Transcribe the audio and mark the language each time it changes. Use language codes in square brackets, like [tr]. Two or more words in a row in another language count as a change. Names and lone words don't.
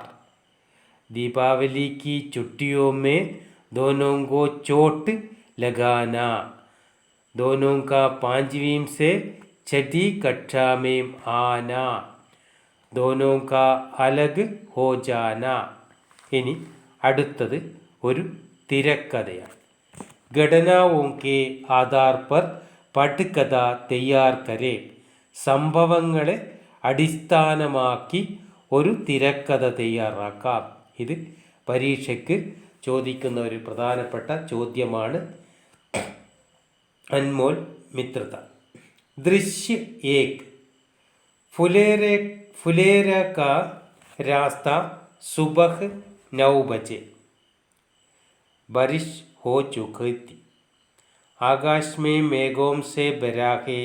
[hi] दीपावली की छुट्टियों में दोनों को चोट लगाना. दोनों का 5वीं से 6ठी कक्षा में आना. दोनों का अलग हो जाना. [ml] ഇനി അടുത്തത് ഒരു തിരക്കഥയാണ്. [hi] ഘടനാओं के आधार पर പഠ്യകഥ तैयार करें. [ml] സംഭവങ്ങളെ അടിസ്ഥാനമാക്കി ഒരു തിരക്കഥ തയ്യാറാക്കാം. ഇത് പരീക്ഷയ്ക്ക് ചോദിക്കുന്ന ഒരു പ്രധാനപ്പെട്ട ചോദ്യമാണ്. [hi] अनमोल मित्रता. दृश्य 1. फुलेरा का रास्ता सुबह 9 बजे. बारिश हो चुकी थी. आकाश में मेघों से भरा है.